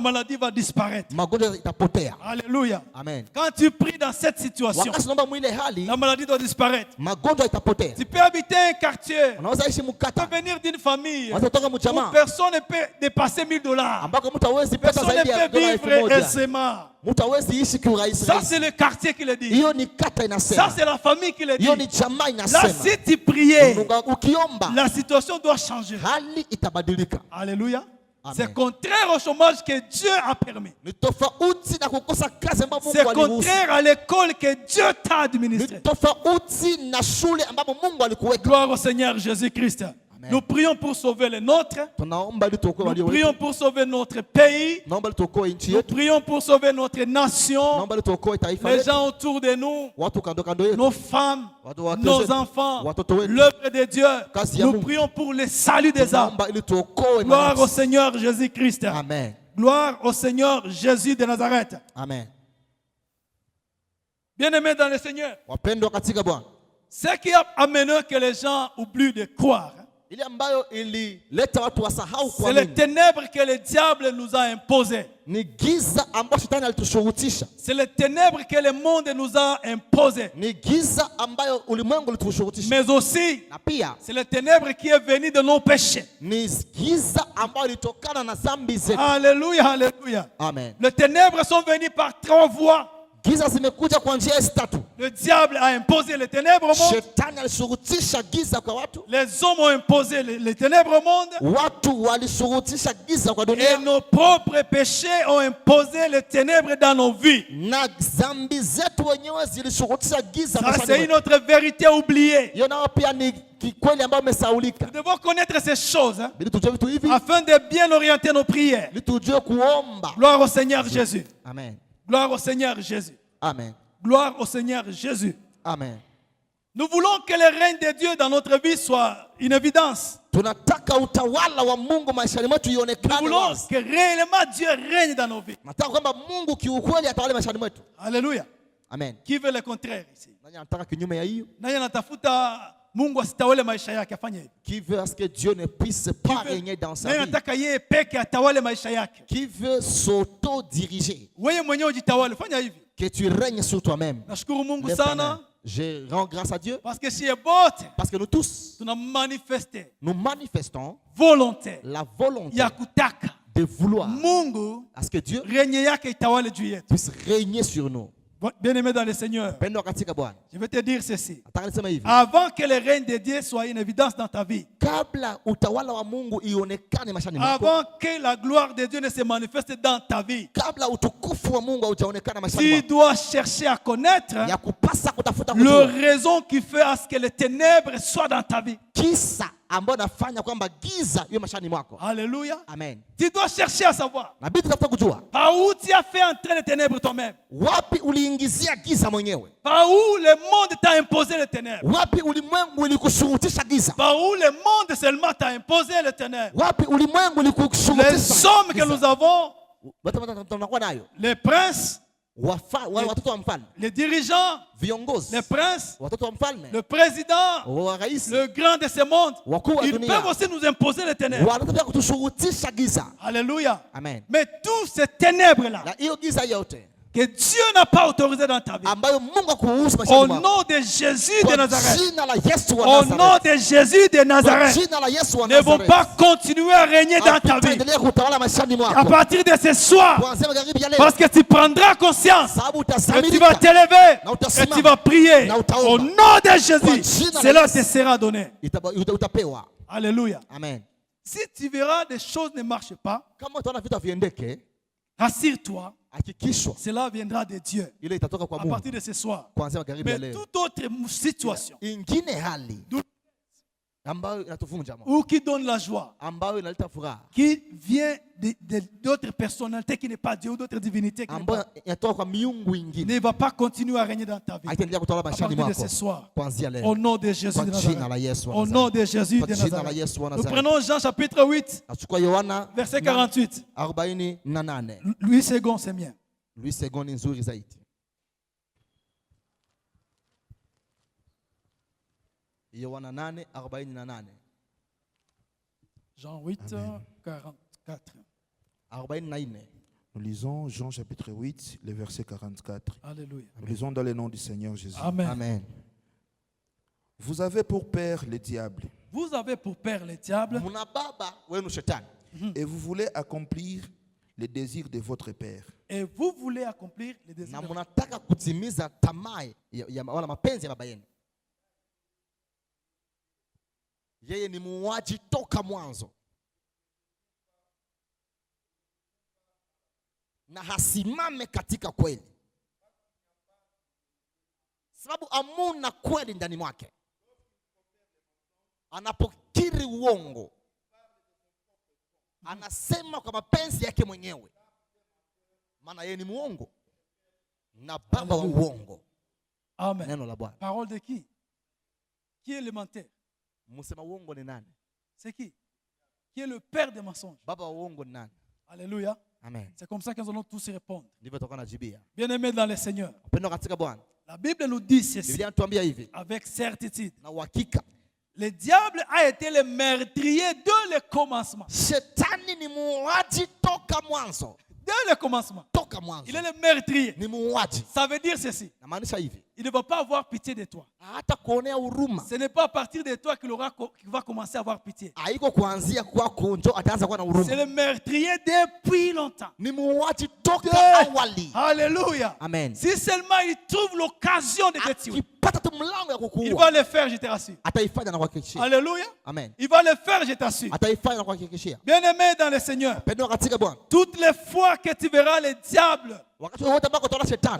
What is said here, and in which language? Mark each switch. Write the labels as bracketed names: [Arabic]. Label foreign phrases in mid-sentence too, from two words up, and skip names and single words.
[French] maladie va disparaître. [Swahili] magonjwa itapotea. [French] Alléluia. Amen. Quand tu pries dans cette situation, [Swahili] Wakati unaomba mwile hali, [French] la maladie doit disparaître. [Swahili] magonjwa itapotea. [French] Tu peux habiter un quartier, [Swahili] Unaweza ishi [French] tu peux [Swahili] mkata, [French] venir d'une famille [Swahili] unaweza toka [French] où [Swahili] mjamaa [French] personne ne peut dépasser $1000. [Swahili] ambako mtu hawezi pesa [French] Personne [Swahili] zaidi [French] ne [Swahili] ya [French] peut [Swahili] dola [French] vivre [Swahili] 1000. [French] aisément. [Swahili] Mtu hawezi ishi kiurahisi [French] Ça, [Swahili] rahisi. [French] c'est le quartier qui le dit. [Swahili] Hiyo ni kata [French] Ça, [Swahili] inasema. [French] c'est la famille qui le dit. [Swahili] Hiyo ni jamaa [French] Là, [Swahili] inasema. [French] si tu priais, [Swahili] Ukiomba, [French] la situation doit changer. [Swahili] hali itabadilika. [French] Alléluia. Amen. C'est contraire au chômage que Dieu a permis. [Swahili] Ni tofauti na kukosa kazi ambapo [French] C'est [Swahili] Mungu aliruhusu. [French] contraire à l'école que Dieu t'a administrée. [Swahili] Ni tofauti na shule ambapo Mungu alikuweka. [French] Gloire au Seigneur Jésus-Christ. Amen. Nous prions pour sauver les nôtres. [Swahili] Tunaomba ili tuokoe [French] Nous [Swahili] walio [French] prions [Swahili] wetu. [French] pour sauver notre pays. [Swahili] Naomba ili tuokoe nchi [French] Nous [Swahili] yetu. [French] prions pour sauver notre nation. [Swahili] Naomba ili tuokoe taifa [French] Les [Swahili] letu. [French] gens autour de nous. [Swahili] Watu kando kando yetu. [French] Nos femmes. [Swahili] Watu wake [French] Nos [Swahili] zetu. [French] enfants. [Swahili] Watoto wetu. [French] L'œuvre de Dieu. [Swahili] Kazi ya [French] Nous [Swahili] Mungu. [French] prions pour le salut des âmes. [Swahili] Tunaomba ili tuokoe [French] Gloire au [Swahili] manafsi. [French] Seigneur Jésus-Christ. Amen. Gloire au Seigneur Jésus de Nazareth. Amen. Bien-aimés dans le Seigneur, [Swahili] Wapendwa katika Bwana. [French] ce qui a amené que les gens oublient de croire, [Swahili] Ile ambayo ilileta watu wasahau [French] c'est les [Swahili] kuamini. [French] ténèbres que le diable nous a imposées. [Swahili] Ni giza ambayo shetani alitushurutisha. [French] C'est les ténèbres que le monde nous a imposées. [Swahili] Ni giza ambayo ulimwengu ulitushurutisha. [French] Mais aussi, [Swahili] Na pia [French] c'est les ténèbres qui est venu de nos péchés. [Swahili] ni giza ambayo ilitokana na dhambi zetu. [French] Alléluia, alléluia. Amen. Les ténèbres sont venues par 3 voies. [Swahili] Giza zimekuja kwa njia hizi tatu. [French] Le diable a imposé les ténèbres au monde. [Swahili] Shetani alishurutisha giza kwa watu. [French] Les hommes ont imposé les ténèbres au monde. [Swahili] Watu walishurutisha giza kwa [French] Et [Swahili] dunia. [French] nos propres péchés ont imposé les ténèbres dans nos vies. [Swahili] Na dhambi zetu wenyewe zilishurutisha giza [French] Ça, [Swahili] maishani [French] c'est [Swahili] mwetu. [French] une autre vérité oubliée. [Swahili] Hiyo nao pia ni kikweli ambayo imesaulika. [French] Nous devons connaître ces choses hein, [Swahili] Ili tujue vitu hivi, [French] afin de bien orienter nos prières. [Swahili] ili tujue kuomba. [French] Gloire au Seigneur Jésus. Amen. Gloire au Seigneur Jésus. Amen. Gloire au Seigneur Jésus. Amen. Nous voulons que le règne de Dieu dans notre vie soit une évidence. [Swahili] Tunataka utawala wa Mungu maishani mwetu [French] Nous [Swahili] ionekane [French] voulons [Swahili] wazi. [French] que réellement Dieu règne dans nos vies. [Swahili] Nataka kwamba Mungu kiukweli atawale maishani mwetu. [French] Alléluia. Amen. Qui veut le contraire ici? [Swahili] Nani anataka kinyume ya hiyo? Nani anatafuta Mungu asitawale maisha yake afanye hivi? [French] Qui veut à ce que Dieu ne puisse pas régner dans sa [Swahili] Nani [French] vie? [Swahili] anataka yeye peke atawale maisha yake? [French] Qui veut s'auto-diriger? [Swahili] Wewe mwenyewe ujitawale, fanya hivi. [French] Que tu règnes sur toi-même. [Swahili] Nashukuru Mungu [French] Lève ta [Swahili] sana. [French] main. Je rends grâce à Dieu parce que chez bote parce que nous tous, [Swahili] tuna manifeste nous manifestons volonté [French] la volonté [Swahili] ya kutaka [French] de vouloir [Swahili] Mungu [French] à ce que Dieu [Swahili] renye yake itawale juu yetu. [French] puisse régner sur nous. Bien-aimé dans le Seigneur, [Swahili] Pendo katika Bwana. [French] je vais te dire ceci. [Swahili] Nataka niseme hivi. [French] Avant que le règne de Dieu soit une évidence dans ta vie, [Swahili] Kabla utawala wa Mungu ionekane maishani mwako, [French] avant que la gloire de Dieu ne se manifeste dans ta vie, [Swahili] kabla utukufu wa Mungu haujaonekana maishani [French] tu [Swahili] mwako, [French] dois chercher à connaître [Swahili] ya kupasa kutafuta [French] le [Swahili] kujua [French] raison qui fait à ce que les ténèbres soient dans ta vie. [Swahili] kisa ambayo nafanya kwamba giza iwe maishani mwako. [French] Alléluia. Amen. Tu dois chercher à savoir [Swahili] Nabidi tutafuta kujua [French] par où tu as fait entrer les ténèbres toi-même. [Swahili] wapi uliingizia giza mwenyewe, [French] Par où le monde t'a imposé les ténèbres. [Swahili] wapi ulimwengu ulikushurutisha giza, [French] Par où le monde seulement t'a imposé les ténèbres. [Swahili] wapi ulimwengu [French] Les [Swahili] ulikushurutisha [French] hommes que nous avons, [Swahili] tunakuwa nayo, [French] les princes, [Swahili] watoto wa mfalme, [French] les dirigeants, [Swahili] viongozi, [French] les princes, [Swahili] watoto wa mfalme, [French] le président, [Swahili] wa rais, [French] le grand de ce monde, [Swahili] wakuu wa [French] ils [Swahili] dunia [French] peuvent aussi nous imposer les ténèbres. [Swahili] wanataka kutushurutisha giza. [French] Alléluia. Amen. Mais tous ces ténèbres-là, [Swahili] Na hiyo giza yote [French] que Dieu n'a pas autorisé dans ta vie, [Swahili] ambayo Mungu akuruhusu [French] au [Swahili] maishani mwako, [French] nom de Jésus de [Swahili] kwa Nazareth, jina la Yesu wa [French] au nom [Swahili] Nazareth, [French] de Jésus de [Swahili] kwa [French] Nazareth, [Swahili] jina la Yesu wa [French] ne vont [Swahili] Nazareth, [French] pas continuer à régner dans ta vie. [Swahili] Hapitaendelea kutawala maishani [French] À [Swahili] mwako [French] partir de ce soir, [Swahili] kuanzia magharibi ya leo, [French] parce que tu prendras conscience [Swahili] sababu [French] et tu vas [Swahili] utasamirika [French] t'élever [Swahili] na [French] et [Swahili] utasimama [French] tu vas prier [Swahili] na utaomba. [French] au nom de Jésus. [Swahili] Kwa jina la [French] Cela [Swahili] Yesu. [French] te sera donné. [Swahili] utapewa. [French] Alléluia. Amen. Si tu verras des choses ne marchent pas, [Swahili] Kama utaona vitu viendeke, [French] rassure-toi, [Swahili] hakikishwa [French] cela viendra de Dieu [Swahili] ile itatoka kwa [French] à [Swahili] Mungu [French] partir de ce soir. [Swahili] kuanzia magharibi ya [French] Mais [Swahili] leo. [French] toute autre situation [Swahili] Ingine hali ambayo inatuvunja moyo, [French] ou qui donne la joie, [Swahili] ambayo inaleta furaha, [French] qui vient d'autres personnalités qui n'est pas Dieu ou d'autres divinités qui n'est [Swahili] ambayo [French] pas, [Swahili] inatoka kwa miungu ingine, [French] ne va pas continuer à régner dans ta vie. [Swahili] haitaendelea kutawala [French] À [Swahili] maishani [French] partir de [Swahili] mwako [French] ce soir, [Swahili] kuanzia leo. [French] au nom de Jésus [Swahili] Kwa [French] de [Swahili] jina la [French] Nazareth. [Swahili] Yesu wa [French] Au [Swahili] Nazareth. [French] nom de Jésus [Swahili] Kwa [French] de [Swahili] jina la [French] Nazareth. [Swahili] Yesu wa [French] Nous [Swahili] Nazareth. [French] prenons Jean chapitre 8, [Swahili] Nachukua Yohana [French] verset 48. [Swahili] 48. [French] Louis II, c'est mien. [Swahili] Louis II ni nzuri zaidi. Yohana 8:48. [French] Jean 8, Amen. 44. [Swahili] 44. [French] Nous lisons Jean chapitre 8, le verset 44. Alléluia. Nous lisons dans le nom du Seigneur Jésus. Amen. Amen. Vous avez pour père le diable Vous avez pour père le diable [Swahili] Muna baba wenu shetani [French] et vous voulez accomplir les désirs de votre père. et vous voulez accomplir les désirs [Swahili] na [French] de [Swahili] munataka kutimiza tamaa wala mapenzi ya baba yenu. Yeye ni muuaji toka mwanzo na hasimame katika kweli, sababu amuna kweli ndani mwake. Anapokiri uongo, anasema kwa mapenzi yake mwenyewe, maana yeye ni muongo na baba wa uongo. Amen. Neno la Bwana. [French] Parole de qui? Qui est élémentaire? [Swahili] Msema uongo ni nani? [French] C'est qui? Qui est le père des mensonges? [Swahili] Baba wa uongo ni nani? [French] Alléluia. Amen. C'est comme ça que nous allons tous y répondre. [Swahili] Ndivyo tutakuwa najibia. [French] Bien-aimés dans le Seigneur, [Swahili] Upendo katika Bwana. [French] la Bible nous dit ceci [Swahili] Biblia inatuambia hivi [French] avec certitude. [Swahili] na uhakika, [French] Le diable a été le meurtrier dès le commencement. [Swahili] shetani ni muuaji toka mwanzo. [French] Dès le commencement. [Swahili] Toka mwanzo [French] Il est le meurtrier. [Swahili] ni muuaji. [French] Ça veut dire ceci. [Swahili] Namaanisha hivi, [French] Il ne va pas avoir pitié de toi. [Swahili] hata kuonea huruma. [French] Ce n'est pas à partir de toi qu'il va commencer à avoir pitié. [Swahili] Haiko kuanzia kwako njo ataanza kuwa na [French] C'est [Swahili] huruma. [French] le meurtrier depuis longtemps. [Swahili] Ni muuaji toka Yeah. awali. [French] Alléluia. Amen. Si seulement il trouve l'occasion de te tuer, [Swahili] Akipata tu mlango ya [French] il [Swahili] kukuua, [French] va le faire, je te rassure. [Swahili] ataifanya na kuhakikishia. [French] Alléluia. Amen. Il va le faire, je t'assure. [Swahili] Ataifanya na kuhakikishia. [French] Bien-aimé dans le Seigneur, [Swahili] Pendo katika Bwana. [French] toutes les fois que tu verras le diable [Swahili] Wakati wote ambao utaona shetani